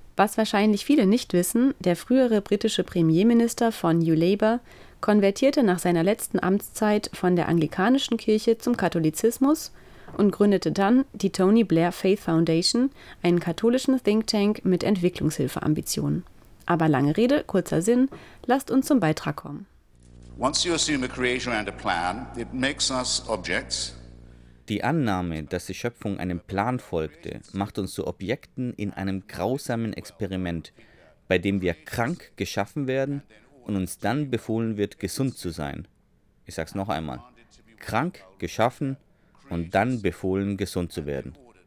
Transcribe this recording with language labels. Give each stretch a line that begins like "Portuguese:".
German: Was wahrscheinlich viele nicht wissen, der frühere britische Premierminister von New Labour konvertierte nach seiner letzten Amtszeit von der anglikanischen Kirche zum Katholizismus und gründete dann die Tony Blair Faith Foundation, einen katholischen Think Tank mit Entwicklungshilfeambitionen. Aber lange Rede, kurzer Sinn, lasst uns zum Beitrag kommen.
English: Once you assume a creation and a plan, it makes us objects.
German: Die Annahme, dass die Schöpfung einem Plan folgte, macht uns zu Objekten in einem grausamen Experiment, bei dem wir krank geschaffen werden und uns dann befohlen wird, gesund zu sein. Ich sag's noch einmal. Krank geschaffen und dann befohlen, gesund zu werden.